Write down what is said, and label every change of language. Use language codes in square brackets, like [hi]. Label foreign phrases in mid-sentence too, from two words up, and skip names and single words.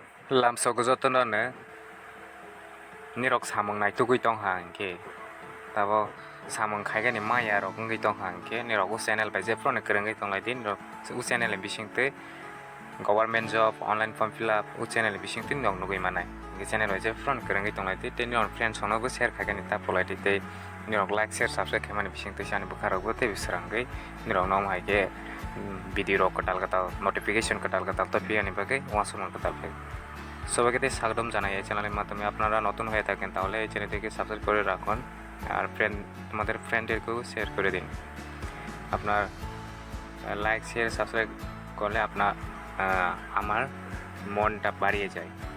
[trp] lamso joto no nirok samung nai tugui tongha hinkhe tabo samung khaigani maya rok wngui tongha hinkhe nirok channel bai je phro ni kwrwngui tonglaidi nirok channel ni bisingtwi [en] government job online form fill up [trp] channel ni bisingtwi nok nugui manai channel bai je phro ni kwrwngui tonglaidi tei nirok friends sono share khaigani ta polaidi tei nirok like share subscribe khaimani bisingtwi sani bukharok tei bisrangui nirok nom haike video rok katal notification katal topiani bagai ওয়াসুমন katal [bn] সবাইকে স্বাগতম জানাই এই চ্যানেলের মাধ্যমে আপনারা নতুন হয়ে থাকেন তাহলে এই চ্যানেলটিকে সাবস্ক্রাইব করে রাখুন আর তোমাদের ফ্রেন্ডদেরকেও শেয়ার করে দিন আপনার [en] like share subscribe [bn] করলে আপনার আমার মনটা বাড়িয়ে যায়